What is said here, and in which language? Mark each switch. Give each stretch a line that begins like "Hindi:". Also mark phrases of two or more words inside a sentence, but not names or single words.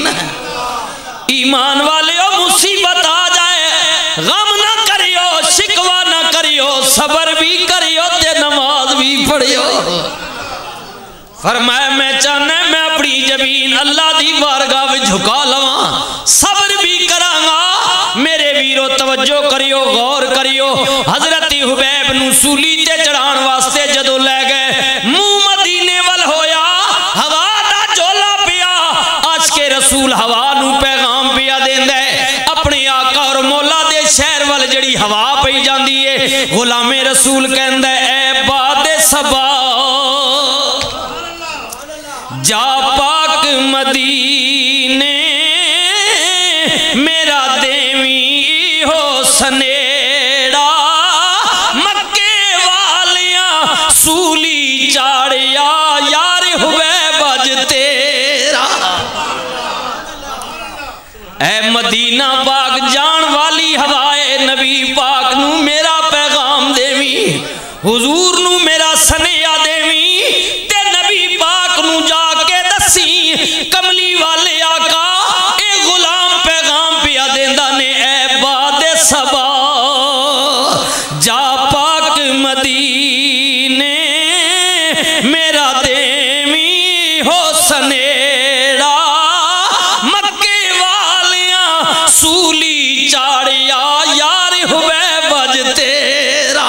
Punjabi: ایمان والے مصیبت آ جائے غم نہ کریو، شکوہ نہ کریو، صبر بھی کریو تے نماز بھی پڑھیو۔ فرمایا میں چاہنا ہے میں اپنی جبین اللہ دی بارگاہ میں جھکا لواں، صبر بھی کراں گا۔ میرے ویرو توجہ کریو، غور کریو، حضرت حبیب نو سولی تے چڑھان واسطے جدو لے گئے، منہ مدینے ول ہویا، ہوا دا جولا پیا، آج کے رسول ہوا نو پیغام پیا دیندا ہے، اپنے آقا اور مولا دے شہر ول جڑی ہوا پئی جاندی ہے، غلام رسول کہندا ہے اے باد صبا جا پاک مدینے میرا دیوی ہو سنیڑا، مکے والیاں سولی چاڑیا یار ہوئے بج تیرا۔ اے مدینہ پاک جان والی ہوائے نبی پاک نو میرا پیغام دیوی، حضور نو میرا سنیا دیوی، تے نبی پاک نو جا کے دسی کملی والے آقا اے غلام پیغام پیا دیندا نے اے باد صبا جا پاک مدینے میرا دیوی ہو سنیڑا، مکے والیاں سولی چاڑیا یار ہوئے بج تیرا۔